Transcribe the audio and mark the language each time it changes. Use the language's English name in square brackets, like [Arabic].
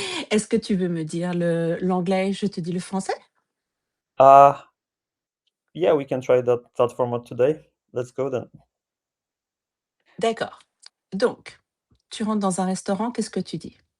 [French] Est-ce que tu veux me dire l'anglais, je te dis le français? [English] Uh, yeah, we can try that format today. Let's go then. [French] D'accord. Donc, tu rentres dans un restaurant, qu'est-ce que tu dis?